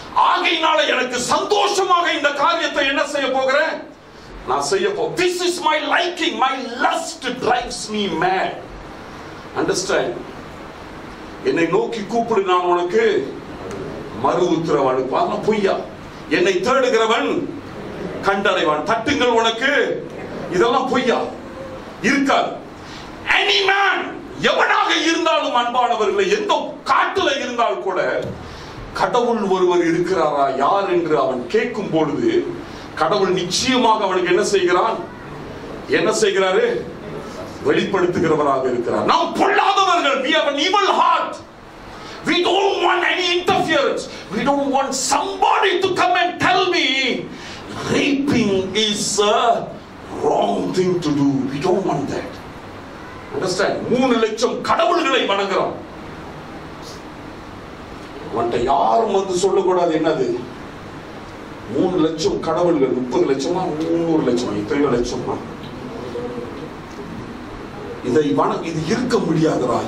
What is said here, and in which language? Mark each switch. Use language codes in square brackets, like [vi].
[ta] ஆகையினால எனக்கு சந்தோஷமாக இந்த காரியத்தை என்ன செய்ய போகிறேன், நான் செய்ய போகிறேன். [en] This is my liking, my lust drives me mad. Understand? [ta] என்னை நோக்கி கூப்பிடு, நான் உனக்கு மறு உத்தரவு அளிப்பேன். பொய்யா? என்னை தேடுகிறவன் கண்டடைவான், தட்டுங்கள் உனக்கு, இதெல்லாம் பொய்யா இருக்காது. [en] Any man, [ta] எவனாக இருந்தாலும் அன்பானவர்களை, எந்த காட்டுல இருந்தால் கூட கடவுள் ஒருவர் இருக்கிறாரா யார் என்று அவன் கேட்கும் பொழுது கடவுள் நிச்சயமாக அவனுக்கு என்ன செய்கிறாரு? வெளிப்படுத்துகிறவராக இருக்கிறார். நாம் பொல்லாதவர்கள். [en] We have an evil heart. We don't want any interference. We don't want somebody to come and tell me raping is a wrong thing to do. We don't want that. Understand? [ta] 3 லட்சம் கடவுள்களை வணங்குறோம். அவன்கிட்ட யாரும் வந்து சொல்லக்கூடாது என்னது 3 லட்சம் கடவுள்கள், 30 லட்சமா 300 லட்சமா எத்தனையோ லட்சமா, இது இருக்க முடியாதுடா.